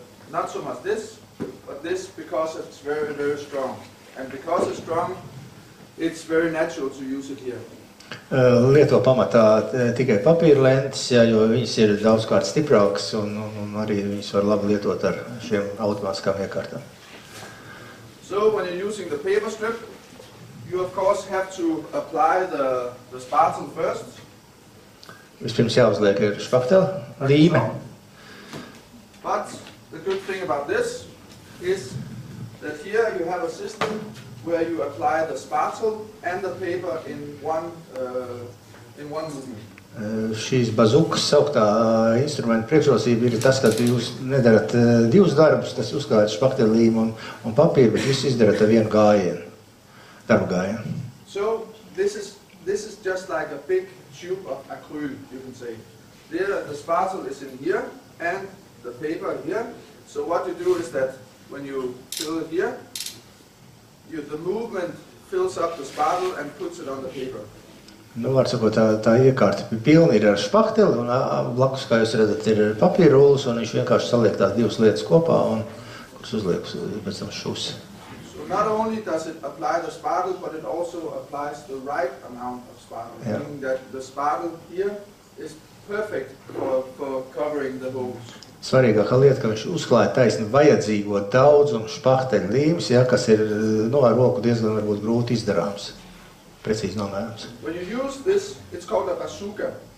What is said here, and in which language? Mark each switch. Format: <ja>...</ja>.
<en>Not so much this, but this because it's very, very strong. And because it's strong, it's very natural to use it here.</en> <lv>Lieto pamatā tikai papīra lentes, ja, jo viņas ir daudzkārt stiprākas un arī viņas var labi lietot ar šiem automātiskām iekārtām.</lv> <en>So when you're using the paper strip, you of course have to apply the spatel first.</en> <lv>Vispirms jāuzliek ir špaktela, līme.</lv> <en>But the good thing about this is that here you have a system where you apply the spatel and the paper in one movement.</en> <lv>Šīs bazukas sauktā instrumenta priekšrocība ir tas, ka jūs nedarat divus darbus, tas uzklājat špaktelīmu un papīru, bet visu izdarat ar vienu gājienu, darbu gājienu.</lv> <en>So this is just like a big tube of acryl, you can say. There the spatel is in here and the paper here. So what you do is that when you fill it here, the movement fills up the spatel and puts it on the paper.</en> <lv>Nu, var sakot, tā iekārta pilna ir ar špakteli, un blakus, kā jūs redzat, ir papīra rullis, un viņš vienkārši saliek tās divas lietas kopā, un kuras uzliek pēc tam šūs.</lv> <en>So not only does it apply the spatel, but it also applies the right amount of spatel, meaning that the spatel here is perfect for covering the holes.</en> <lv>Svarīgākā lieta, ka viņš uzklāja taisni vajadzīgo daudzumu špakteļu līmes, ja, kas ir ar roku diezgan varbūt grūti izdarāms, precīzi nomērams.</lv> <en>When you use this, it's called a bazooka.</en>